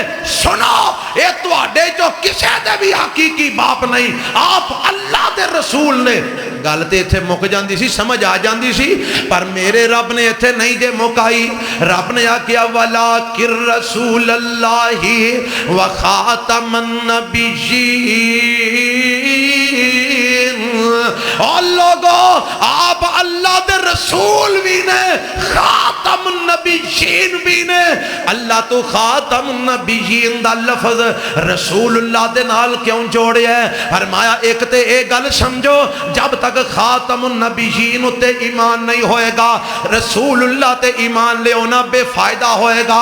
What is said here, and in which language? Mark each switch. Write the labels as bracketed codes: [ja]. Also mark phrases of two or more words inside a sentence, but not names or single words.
[pa] سنو, اے تواڈے چو کسے دے بھی حقیقی باپ نہیں, آپ اللہ دے رسول نے. گل تے ایتھے مک جاندی سی, سمجھ آ جاندی سی, پر میرے رب نے ایتھے نہیں دے مکائی. رب نے آکیا [ar] وَلَٰكِن رَسُولَ اللَّهِ وَخَاتَمَ النَّبِيِّينَ. [pa] اور لوگو آپ اللہ دے رسول بھی نے, [ar] خاتم النبیین [pa] بھی نے. اللہ تو [ar] خاتم النبیین [pa] دا لفظ [ar] رسول اللہ [pa] دے نال کیوں جوڑے ہے؟ فرمایا ایک تے اے گل سمجھو, جب تک [ar] خاتم النبیین [pa] تے ایمان نہیں ہوئے گا, [ar] رسول اللہ [pa] تے ایمان لے ہونا بے فائدہ ہوئے گا.